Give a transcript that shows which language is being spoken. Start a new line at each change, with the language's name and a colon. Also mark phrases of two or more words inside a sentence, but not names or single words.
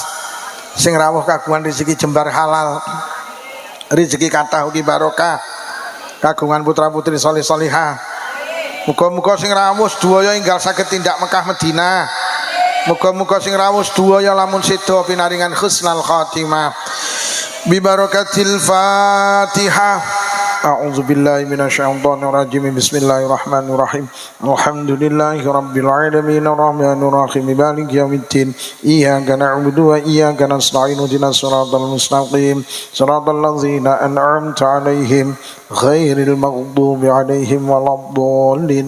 Javanese: Sing rawuh kagungan rezeki jembar halal. Rezeki kathah ugi barokah. Kagungan putra-putri saleh salihah. Muga-muga sing rawuh sedaya enggal saged tindak Mekah Madinah. Muga-muga sing rawuh sedaya lamun sedo pinaringan
Arabic: حسن الخاتمة. ببركة الفاتحة. أعوذ بالله من الشيطان الرجيم بسم الله الرحمن الرحيم. الحمد لله رب العالمين الرحمن الرحيم مالك يوم الدين. إياك نعبد وإياك نستعين اهدنا الصراط المستقيم صراط الذين أنعمت عليهم غير المغضوب عليهم ولا الضالين.